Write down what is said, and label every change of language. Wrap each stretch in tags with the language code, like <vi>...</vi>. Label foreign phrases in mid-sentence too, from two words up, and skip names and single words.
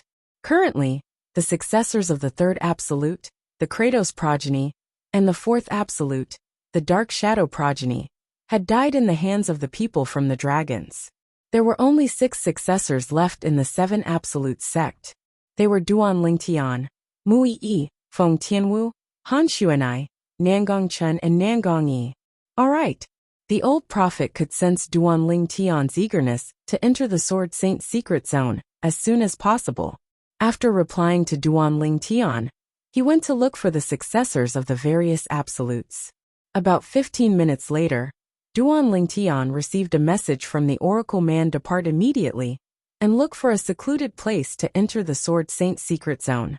<en>Currently, the successors of the 3rd absolute, the Kratos progeny, and the 4th absolute, the Dark Shadow progeny, had died in the hands of the people from the dragons. There were only 6 successors left in the 7 absolute sect. They were Duan Ling Tian, Mu Yi, Feng Tianwu, Han Xuanai, Nangong Chen and Nangong Yi. All right. The old prophet could sense Duan Ling Tian's eagerness to enter the Sword Saint's secret zone as soon as possible. After replying to Duan Ling Tian, he went to look for the successors of the various absolutes. About 15 minutes later, Duan Ling Tian received a message from the Oracle Man: depart immediately and look for a secluded place to enter the Sword Saint's secret zone.</en>